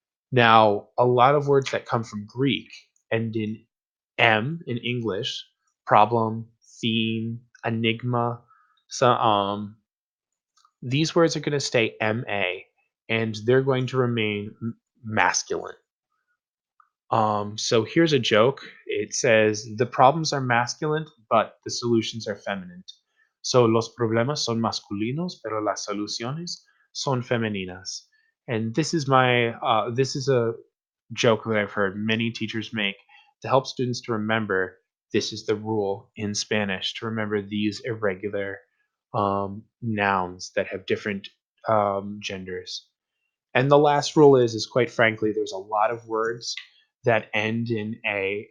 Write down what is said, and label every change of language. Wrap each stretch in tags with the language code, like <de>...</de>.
<en>Now, a lot of words that come from Greek end in M in English, problem, theme, enigma. So these words are going to stay MA and they're going to remain masculine. So here's a joke. It says the problems are masculine, but the solutions are feminine.</en> <es>So los problemas son masculinos, pero las soluciones son femeninas.</es> <en>And this is a joke that I've heard many teachers make to help students to remember this is the rule in Spanish to remember these irregular nouns that have different genders. And the last rule is quite frankly, there's a lot of words that end in a.</en>